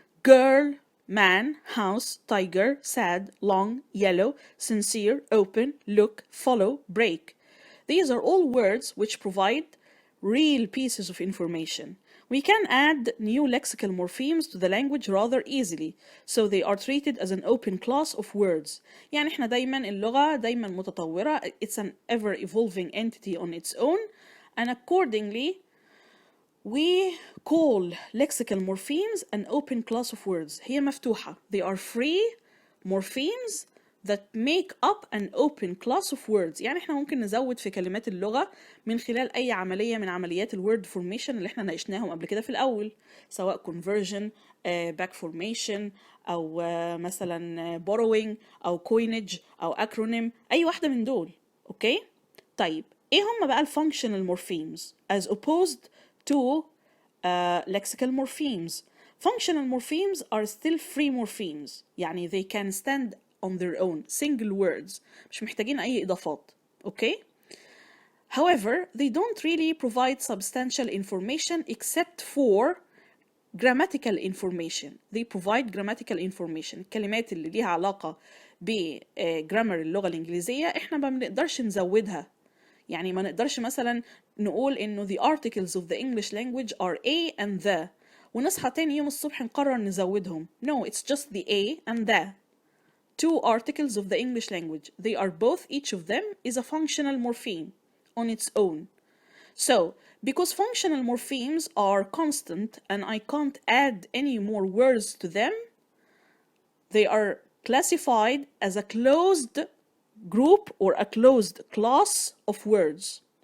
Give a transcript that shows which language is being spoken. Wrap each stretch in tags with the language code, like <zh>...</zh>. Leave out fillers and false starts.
<en>Girl, man, house, tiger, sad, long, yellow, sincere, open, look, follow, break. These are all words which provide real pieces of information. We can add new lexical morphemes to the language rather easily, so they are treated as an open class of words.</en> <ar>يعني احنا دايما اللغة دايما متطورة.</ar> <en>It's an ever evolving entity on its own, and accordingly we call lexical morphemes an open class of words.</en> <ar>هي مفتوحة.</ar> <en>They are free morphemes that make up an open class of words.</en> <ar>يعني احنا ممكن نزود في كلمات اللغة من خلال أي عملية من عمليات الword formation اللي احنا ناقشناهم قبل كده في الأول، سواء conversion, back formation، أو مثلا borrowing، أو coinage، أو acronym، أي واحدة من دول. أوكي؟ طيب إيه هم بقى</ar> <en>functional morphemes as opposed to lexical morphemes? Functional morphemes are still free morphemes. يعني they can stand on their own, single words.</en> <ar>مش محتاجين أي إضافات. Okay?</ar> <en>However, they don't really provide substantial information except for grammatical information. They provide grammatical information.</en> <ar>الكلمات اللي ليها علاقة بجرامر اللغة الإنجليزية إحنا ما بنقدرش نزودها. يعني ما نقدرش مثلا نقول إنه</ar> <en>the articles of the English language are a and the</en> <ar>ونصحى تاني يوم الصبح نقرر نزودهم.</ar> <en>No, it's just the a and the. Two articles of the English language. They are both, each of them is a functional morpheme on its own. So, because functional morphemes are constant and I can't add any more words to them, they are classified as a closed group or a closed class of words.</en>